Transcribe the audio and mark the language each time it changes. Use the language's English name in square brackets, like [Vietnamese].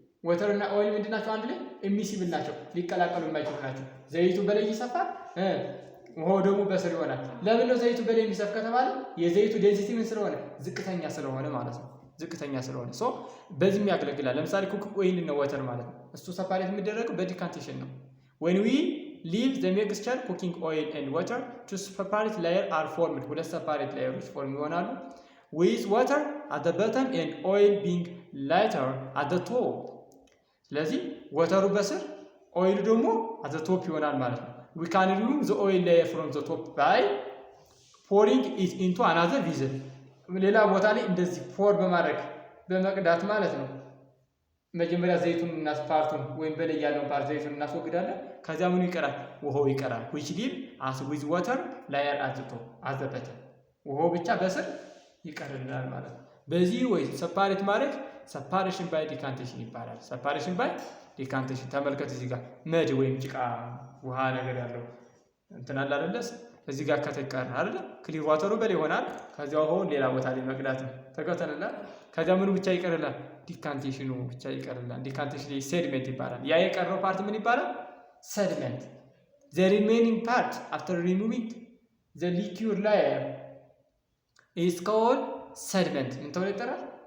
[Amharic] water እና oil ምንድናቸው? አንድ ላይ immiscible ናቸው፣ ሊቀላቀሉ የማይችሉ ናቸው። ዘይቱ በላይ ይሰፋል፣ ውሃው ደግሞ በስር ይሆናል። ለምን ነው ዘይቱ በላይ የሚሰፍ ከተባለ የዘይቱ ዴንሲቲ ምን ስለሆነ ዝቅተኛ ስለሆነ ማለት ነው። ዝቅተኛ ስለሆነ ሶ በዚህም ያገለግላል። ለምሳሌ ኩኪንግ ኦይል እና ወተር ማለት ነው። እሱ ሰፓሬት የሚደረገው በዲካንቴሽን ነው። [English] when we leave the mixture cooking oil and water two separate layers are formed. [Amharic] ሁለት separate layers ፎርም ይሆናሉ [English] with water at the bottom and oil being lighter at the top. [Amharic] ስለዚህ ወተሩ በስር ኦይሉ ደግሞ at the top ይሆናል ማለት ነው። [English] we can remove the oil layer from the top by pouring it into another vessel. [Amharic] ሌላ ቦታ ላይ እንደዚህ ፖር በማድረግ በመቅዳት ማለት ነው። መጀመሪያ ዘይቱን እና ፓርቱን ወይም በላይ ያለውን ፓርት ዘይቱን እናስወግዳለን። ከዚያ ምኑ ይቀራል? ውሃው ይቀራል። [English] which leave as with water layer at the top at the bottom [Amharic] ውሃው ብቻ በስር ይቀርልናል ማለት ነው። በዚህ ወይ ሰፓሬት ማድረግ ሰፓሬሽን ባይ ዲካንቴሽን ይባላል። ሰፓሬሽን ባይ ዲካንቴሽን ተመልከት። እዚህ ጋር መድ ወይም ጭቃ ውሃ ነገር ያለው እንትን አለ አይደለ? እዚህ ጋር ከተቀረ አይደለ? ክሊር ዋተሩ በላይ ይሆናል። ከዚያ ውሃውን ሌላ ቦታ ላይ መቅዳት ነው። ተከተለላል። ከዚያ ምኑ ብቻ ይቀርላል? ዲካንቴሽኑ ብቻ ይቀርላል። ዲካንቴሽን ሴድሜንት ይባላል። ያ የቀረው ፓርት ምን ይባላል? [English] ሴድሜንት። the remaining part after removing the liquid layer is called sediment [Amharic] ምን ተብሎ ይጠራል?